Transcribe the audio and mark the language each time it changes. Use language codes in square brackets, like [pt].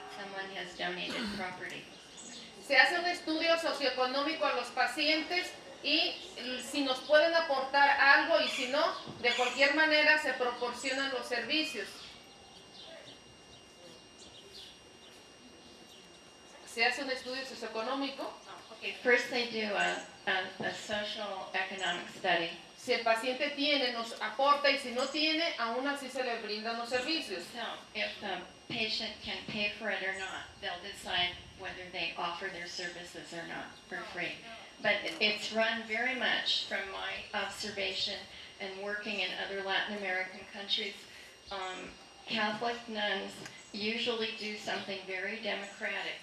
[en] Someone has donated property. [es] Se hace un estudio socioeconómico a los pacientes y si nos pueden aportar algo, y si no, de cualquier manera se proporcionan los servicios. Se hace un estudio socioeconómico. [en] Okay, first they do a social economic study. [es] Si el paciente tiene, nos aporta, y si no tiene, aún así se le brindan los servicios. [en] So if the patient can pay for it or not, they'll decide whether they offer their services or not for free. But it's run very much, from my observation and working in other Latin American countries, Catholic nuns usually do something very democratic.